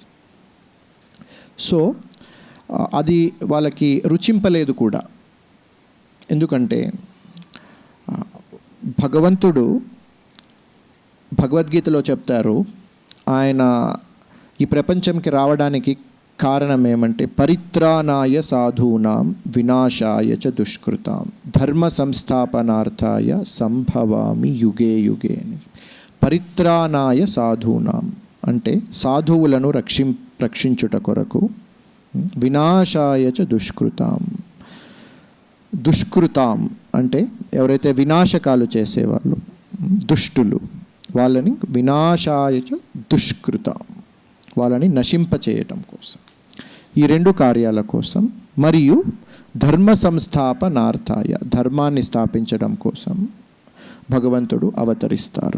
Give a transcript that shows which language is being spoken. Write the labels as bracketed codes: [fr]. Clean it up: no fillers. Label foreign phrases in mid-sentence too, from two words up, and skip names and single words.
[te] సో అది వాళ్ళకి రుచింపలేదు కూడా. ఎందుకంటే భగవంతుడు భగవద్గీతలో చెప్తారు, ఆయన ఈ ప్రపంచంకి రావడానికి కారణం ఏమంటే [sa] పరిత్రాణాయ సాధూనాం వినాశాయ చ దుష్కృతాం ధర్మ సంస్థాపనార్థాయ సంభవామి యుగే యుగే [te] అని. [sa] పరిత్రాణాయ సాధూనాం [te] అంటే సాధువులను రక్షించుట కొరకు, [sa] వినాశాయ చ దుష్కృతాం, దుష్కృతాం [te] అంటే ఎవరైతే వినాశకాలు చేసేవాళ్ళు దుష్టులు, వాళ్ళని [sa] వినాశాయ చ దుష్కృతాం, [te] వాళ్ళని నశింపచేయటం కోసం, ఈ రెండు కార్యాల కోసం, మరియు [sa] ధర్మ సంస్థాపనార్థాయ [te] ధర్మాన్ని స్థాపించడం కోసం భగవంతుడు అవతరిస్తారు.